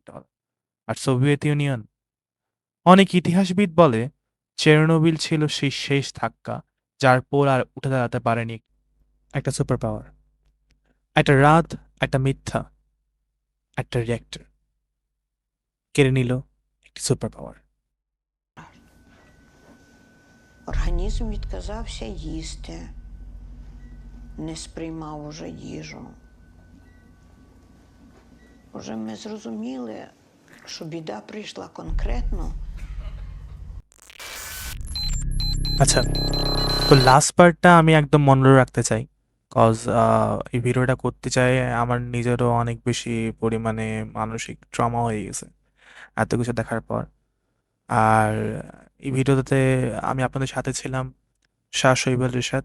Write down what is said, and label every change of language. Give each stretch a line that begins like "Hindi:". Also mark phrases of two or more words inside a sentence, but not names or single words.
Bangla: আর সোভিয়েত ইউনিয়ন, অনেক ইতিহাসবিদ বলে চেরনোবিল ছিল সেই শেষ ধাক্কা, যার পর আর উঠে দাঁড়াতে পারেনি একটা
English: super power.
Bangla: একটা রাত, একটা মিথ্যা, একটা রিয়েক্টর কেড়ে নিল একটি
English: super power.
Ukrainian: Організм відказався їсти, не сприймав уже їжу. Уже ми зрозуміли, що біда прийшла конкретно.
Bangla: আচ্ছা, তো
English: last part
Bangla: আমি একদম মনে রাখতে চাই, কজ এই ভিডিওটা করতে চাই আমার নিজেরও অনেক বেশি পরিমাণে মানসিক ট্রমা হয়ে গেছে এত কিছু দেখার পর। আর এই ভিডিওতে আমি আপনাদের সাথে ছিলাম, শাহ শৈবাল রিশাদ।